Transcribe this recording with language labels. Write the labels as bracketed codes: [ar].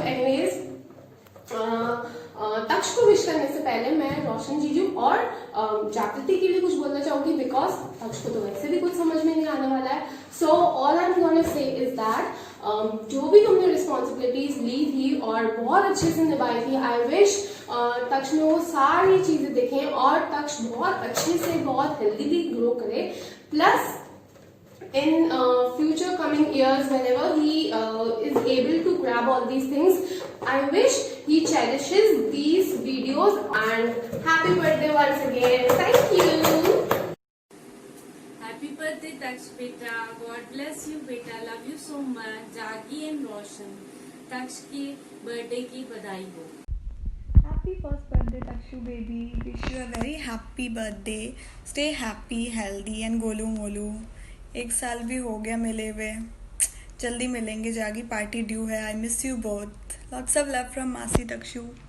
[hi] Anyways, Taksha को wish करने से पहले मैं रोशन जीजू और जागृति के लिए कुछ बोलना चाहूंगी, बिकॉज तक्ष को तो वैसे भी कुछ समझ में नहीं आने वाला है। [en] so all I am gonna say is that [hi] जो भी तुमने रिस्पॉन्सिबिलिटीज ली थी और बहुत अच्छे से निभाई थी, [en] I wish [hi] तक्ष में वो सारी चीजें दिखें और तक्ष बहुत अच्छे से बहुत हेल्दीली ग्रो करे। [en] Plus in future coming years, whenever he is able to grab all these things, I wish he cherishes these videos. And happy birthday once again. Thank you. Happy birthday Taksh beta, God bless you beta, love you so much। [hi] जागी and रोशन, तक्ष की birthday की बधाई हो। [en] Happy first birthday Takshu baby. Wish you a very happy birthday. Stay happy, healthy and [hi] Golu Molu. 1 साल भी हो गया मिले हुए, जल्दी मिलेंगे। [en] Jagi [hi] पार्टी ड्यू है। [en] I miss you both. Lots of love from मासी तक्षू।